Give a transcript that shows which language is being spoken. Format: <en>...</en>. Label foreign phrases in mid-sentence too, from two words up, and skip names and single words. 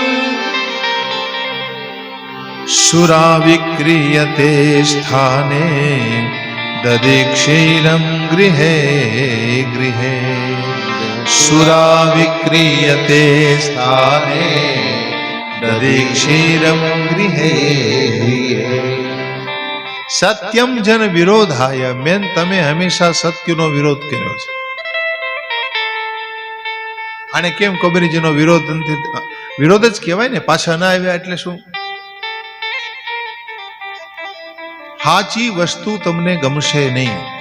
<sa>सुरा विक्रियते स्थाने ददीक्षीरं गृहे गृहे। सुरा विक्रियते स्थाने ददीक्षीरं गृहे गृहे। सत्यम जन विरोधाय</sa> <gu>મેન તમે હંમેશા સત્યનો વિરોધ કર્યો છે। આને કેમ કબીરજીનો વિરોધ નથી? વિરોધ જ કહેવાય ને, પાછા ના આવ્યા એટલે શું? સાચી વસ્તુ તમને ગમશે નહીં।</gu>